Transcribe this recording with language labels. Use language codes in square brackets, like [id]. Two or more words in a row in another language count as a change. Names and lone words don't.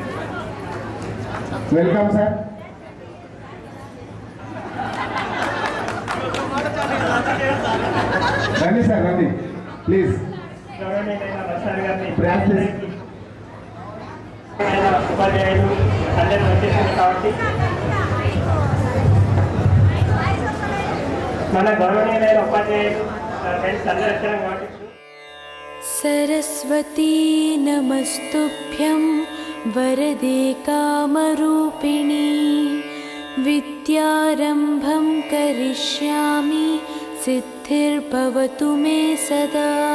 [en] welcome sir. [te] రండి సార్, రండి ప్లీజ్. గౌరవనీయులైన వసారి గారిని Practice. ఉపాధ్యాయులు అందరూ వచ్చేసింది కాబట్టి మన గౌరవనీయులైన ఉపాధ్యాయులు ఫ్రెండ్స్ అందరూ వచ్చారు కాబట్టి [sa] सरस्वती नमस्तुभ्यं वरदे कामरूपिणी विद्यारम्भं करिष्यामि सिद्धिर्भवतु मे सदा